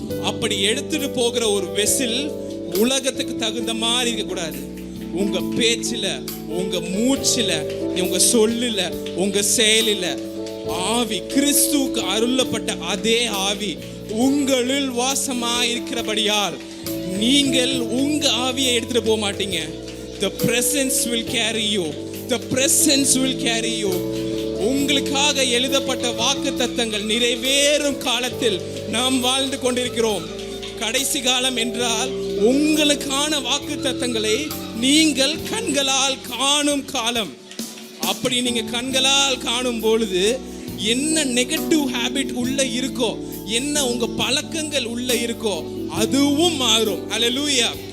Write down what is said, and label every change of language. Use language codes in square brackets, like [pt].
[ta] அப்படி எடுத்துட்டு போகிற ஒரு வெசல் உலகத்துக்கு தகுந்த மாதிரி இருக்க கூடாது. உங்க பேச்சுல, உங்க மூச்சுல, உங்க சொல்லுல, உங்க செயலில ஆவி, கிறிஸ்துவுக்கு அருளப்பட்ட அதே ஆவி உங்களில் வாசமாயிருக்கிறபடியால் நீங்கள் உங்க ஆவியை எடுத்துட்டு போக மாட்டீங்க. [en] The presence will carry you. The presence will carry you. [ta] உங்களுக்காக எழுதப்பட்ட வாக்குத்தத்தங்கள் நிறைவேறும் காலத்தில் நாம் வாழ்ந்து கொண்டிருக்கிறோம். கடைசி காலம் என்றால் உங்களுக்கான வாக்குத்தத்தங்களை நீங்கள் கண்களால் காணும் காலம். அப்படி நீங்க கண்களால் காணும் பொழுது என்ன நெகட்டிவ் ஹாபிட் உள்ள இருக்கோ, என்ன உங்க பழக்கங்கள் உள்ள இருக்கோ அதுவும் மாறும். ஹல்லேலூயா.